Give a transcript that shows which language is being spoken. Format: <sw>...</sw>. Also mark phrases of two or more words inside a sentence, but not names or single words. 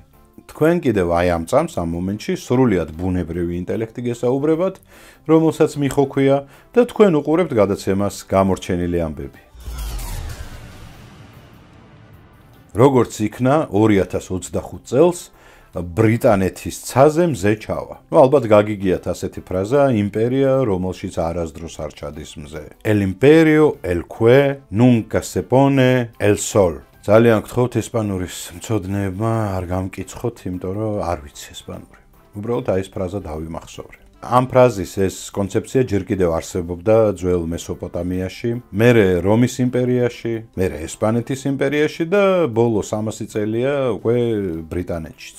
<ka>თქვენ კიდევ აი ამ წამს ამ მომენტში სრულიად ბუნებრივი ინტელექტი გესაუბრებათ, რომელსაც მიხოქვია და თქვენ უყურებთ გადაცემას გამორჩენილი ამბები. როგორც იქნა 2025 წელს ბრიტანეთის ცაზე მზე ჩავა. ალბათ გაგიგიათ ასეთი ფრაზა იმპერია, რომელშიც არასდროს არ ჩადის მზე.</ka> <es>El imperio, el que nunca se pone el sol.</es> <ka>ძალიან გთხოვთ ესპანურის მცოდნეებმა არ გამკიცხოთ, იმიტომ რომ არ ვიცი ესპანური. უბრალოდ აი ეს ფრაზა დავიმახსოვრე. ამ ფრაზის ეს კონცეფცია ჯერ კიდევ არსებობდა ძველ მესოპოტამიაში, მერე რომის იმპერიაში, მერე ესპანეთის იმპერიაში და ბოლო 300 წელია უკვე ბრიტანეთშიც.</ka>